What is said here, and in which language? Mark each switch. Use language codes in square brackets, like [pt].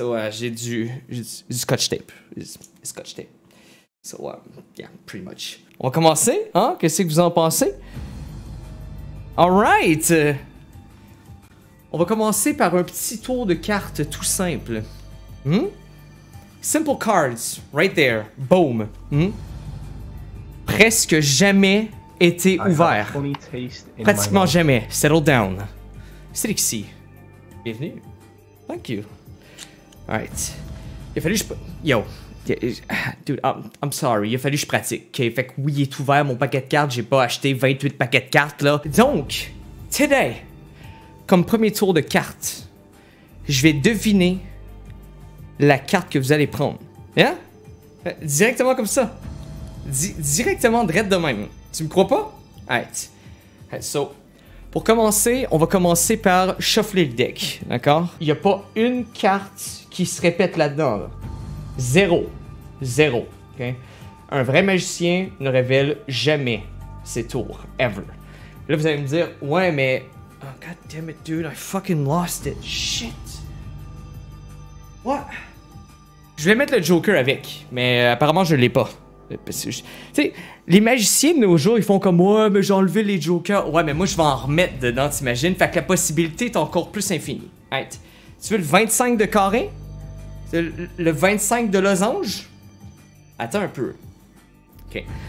[fr] J'ai du scotch tape. Scotch tape. [en] Yeah, pretty much. [fr] On va commencer, hein? Qu'est-ce que vous en pensez? Alright! On va commencer par un petit tour de cartes tout simple. [en] Simple cards, right there. Boom. [fr] Presque jamais été ouvert. Pratiquement jamais. [en] Settle down. [fr] C'est ici. Bienvenue. [en] Thank you. [fr] Alright. Il a fallu que Yo. [en] Dude, I'm sorry. [fr] Il a fallu que je pratique. Okay? Fait que oui, il est ouvert mon paquet de cartes. J'ai pas acheté 28 paquets de cartes, là. Donc, today, comme premier tour de cartes, je vais deviner la carte que vous allez prendre. Hein? Directement comme ça. Directement direct de même. Tu me crois pas? Alright. So... Pour commencer, on va commencer par shuffler le deck, d'accord? Il n'y a pas une carte qui se répète là-dedans, là. Zéro, ok? Un vrai magicien ne révèle jamais ses tours, ever. Là, vous allez me dire, ouais, mais... [en] Oh, god damn it, dude, I fucking lost it. Shit. What? [fr] Je vais mettre le Joker avec, mais apparemment, je l'ai pas. Tu sais, les magiciens de nos jours, ils font comme ouais, mais j'ai enlevé les jokers. Ouais, mais moi je vais en remettre dedans, t'imagines? Fait que la possibilité est encore plus infinie. Right. Tu veux le 25 de carré? Le 25 de losange? Attends un peu. Ok.